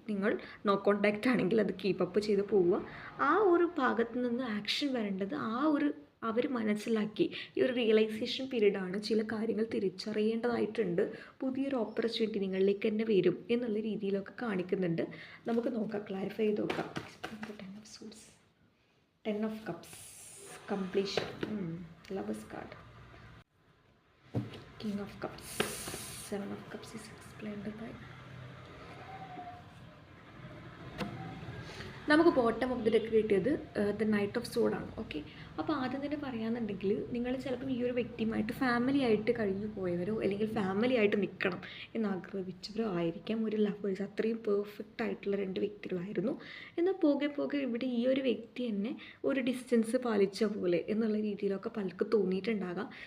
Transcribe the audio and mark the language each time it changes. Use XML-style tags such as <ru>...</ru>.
<ml>നിങ്ങൾ no contact ആണെങ്കിൽ അത് കീപ്പപ്പ് ചെയ്ത് പോവുക. ആ ഒരു ഭാഗത്ത് നിന്ന് ആക്ഷൻ വരേണ്ടത് അവർ മനസ്സിലാക്കി ഈ ഒരു റിയലൈസേഷൻ പീരീഡാണ്. ചില കാര്യങ്ങൾ തിരിച്ചറിയേണ്ടതായിട്ടുണ്ട്. പുതിയൊരു ഓപ്പർച്യൂണിറ്റി നിങ്ങളിലേക്ക് തന്നെ വരും എന്നുള്ള രീതിയിലൊക്കെ കാണിക്കുന്നുണ്ട്. നമുക്ക് നോക്കാം, ക്ലാരിഫൈ ചെയ്ത് നോക്കാം.</ml> <en>10 of Swords, 10 of Cups, completion, Lovers card, King of Cups, 7 of Cups is explained by</en> <ml>നമുക്ക് ബോട്ടം ഓഫ് ദി ഡെക്ക് കിട്ടിയത് ദ നൈറ്റ് ഓഫ് സോഡ് ആണ്. ഓക്കെ, അപ്പോൾ ആദ്യം തന്നെ പറയാമെന്നുണ്ടെങ്കിൽ നിങ്ങൾ ചിലപ്പം ഈ ഒരു വ്യക്തിയുമായിട്ട് ഫാമിലി ആയിട്ട് കഴിഞ്ഞു പോയവരോ അല്ലെങ്കിൽ ഫാമിലി ആയിട്ട് നിൽക്കണം എന്നാഗ്രഹിച്ചവരോ ആയിരിക്കാം ഒരു ലവേഴ്സ്. അത്രയും പെർഫെക്റ്റ് ആയിട്ടുള്ള രണ്ട് വ്യക്തികളായിരുന്നു. എന്നാൽ പോകെ പോകെ ഇവിടെ ഈ ഒരു വ്യക്തി തന്നെ ഒരു ഡിസ്റ്റൻസ് പാലിച്ച പോലെ എന്നുള്ള രീതിയിലൊക്കെ പലർക്കും തോന്നിയിട്ടുണ്ടാകാം.</ml>